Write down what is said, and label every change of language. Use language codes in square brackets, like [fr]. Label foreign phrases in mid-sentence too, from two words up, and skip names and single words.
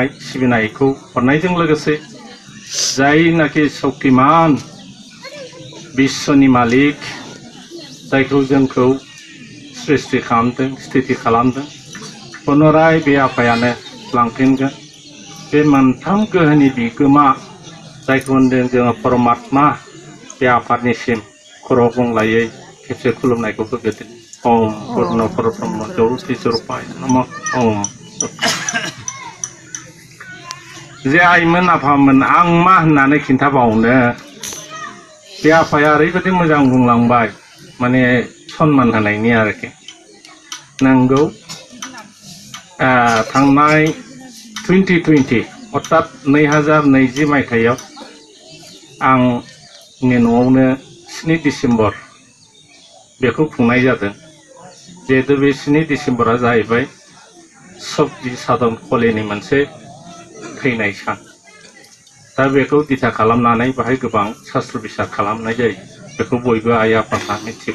[brx] सिबिनायखौ हरनायजों लोगोसे जायनाखि शक्तिमान बिश्वनि मालिक जायखौ जोंखौ सृष्टि खालामदों स्थिति खालामदों पुनराय बे आफायानो लांफिनगोन बे मोनथाम गोहोनि बिगोमा जायखौ होनदों जोङो परमात्मा बे आफादनिसिम खर' गंलायै खेबसे खुलुमनायखौ होग्रोदो [sa] ओम पूर्ण परब्रह्म ज्योति स्वरूपाय नमः ओम [brx] जे आइमोन आफामोन आं मा होननानै खिन्थाबावनो बे आफाया ओरैबायदि मोजां बुंलांबाय माने सन्मान होनायनि आरोखि नंगौ थांनाय 2020 अर्थात 2020 मायथाइयाव आंनि न'आवनो 7 डिसेम्बर बेखौ खुंनाय जादों जिहेतु बे 7 डिसेम्बरा जाहैबाय सबजी साधन कलेनि मोनसे थैनाय सान दा बेखौ दिथा खालामनानै बाहाय गोबां शास्त्र बिसार खालामनाय जायो बेखौ बयबो आइ आफाफ्रा मिथिगौ